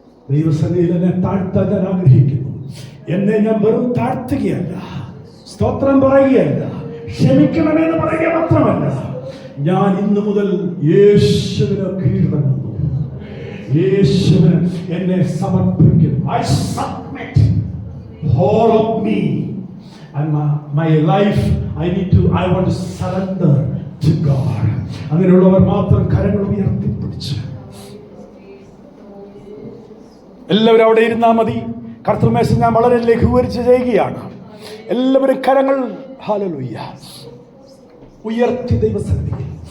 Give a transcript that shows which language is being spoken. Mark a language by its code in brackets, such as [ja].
[ml] ദൈവസന്നിധിയിൽ എന്നെ താഴ്ത്താൻ ഞാൻ ആഗ്രഹിക്കുന്നു. എന്നെ ഞാൻ വെറും താഴ്ത്തുകയല്ല, സ്തോത്രം പറയുകയല്ല, ക്ഷമിക്കണമെന്ന് പറയുക മാത്രമല്ല, ഞാൻ ഇന്ന് മുതൽ യേശുവിന് കീഴ്വണങ്ങുന്നു, യേശുവിന് എന്നെ സമർപ്പിക്കുന്നു. [en] I submit all of me and my life. I want to surrender to God. [ml] അങ്ങനെയുള്ളവർ മാത്രം കരങ്ങൾ ഉയർത്തിപ്പിടിച്ച് എല്ലാവരും അവിടെ ഇരുന്നാൽ മതി. കർത്തൃമേശ ഞാൻ വളരെ ലഘൂകരിച്ച് ചെയ്യുകയാണ്. എല്ലാവരും കരങ്ങൾ ഹല്ലേലൂയ ഉയർത്തി ദൈവസന്നിധിയിൽ